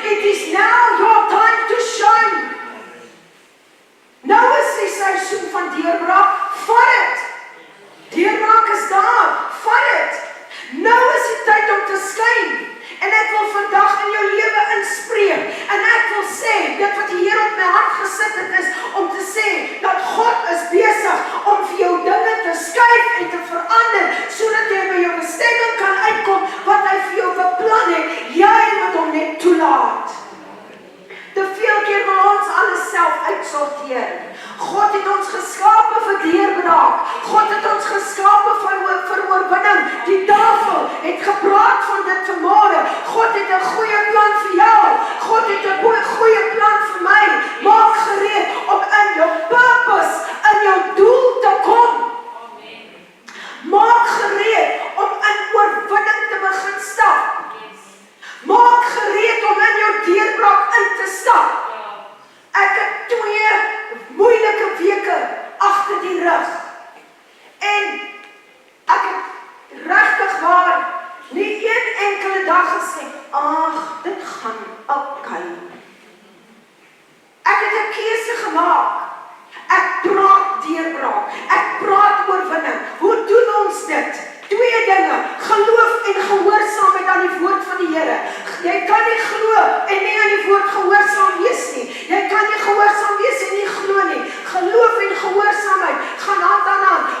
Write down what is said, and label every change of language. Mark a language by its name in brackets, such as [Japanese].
[English] It is now your time to shine. [Afrikaans] Nou is die seisoen van deurbraak. Vat dit. Deurbraak is daar. Vat dit. Nou is die tyd om te skyn. En ek wil vandag in jou lewe inspreek. En ek wil sê, dit wat die Here op my hart gesit het is, om te sê, dat God is besig om vir jou dinge te skuif en te verander, sodat jy by jou bestemming kan uitkom, wat hy vir jou beplan het. Jy moet hom net toelaat. Te veel keer wil ons alles self uitsorteer. God het ons geskape vir deurbraak. God het ons geskape vir oorwinning. Die tafel het gepraat van dit vanmôre. God het 'n goeie plan vir jou. God het 'n goeie plan vir my. Maak gereed om in jou purpose, in jou doel te kom. Maak gereed om in oorwinning te begin stap. Maak gereed om in jou deurbraak in te stap. Ek het 2 moeilike weke agter die rug. En ek het regtig waar nie een enkele dag gesê, ag, dit gaan oukei. Ek het 'n keuse gemaak. Ek praat deurbraak. Ek praat oorwinning. Hoe doen ons dit? 2 dinge, geloof en gehoorsaamheid aan die woord van die Here. Jy kan nie glo en nie aan die woord gehoorsaam wees nie. Jy kan nie gehoorsaam wees en nie glo nie. Geloof en gehoorsaamheid gaan hand aan hand.